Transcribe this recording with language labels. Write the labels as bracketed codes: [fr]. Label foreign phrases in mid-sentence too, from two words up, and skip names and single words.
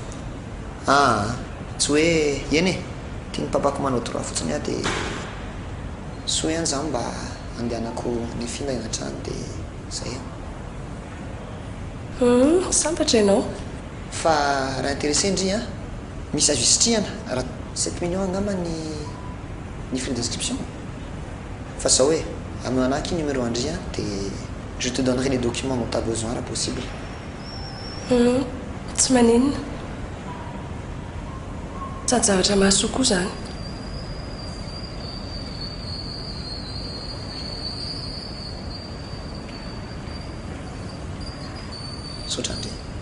[mg] tsy hoe eny e tia ny papako manao droit fotsiny a dia sy hoe any zany mba andehanako ny finda inatrany dia zay Sambatra ianao. fa raha intéressé indri a misy azo isitrihana raha 7 millions angamba ny [fr] frais d'inscription [mg] fa zao hoe aminao anaky numéro andri a dia [fr] je te donnerai les documents dont tu as besoin [mg] raha possible Tsy maninona. Sady zavatra mahasoa koa zany. saotra ndre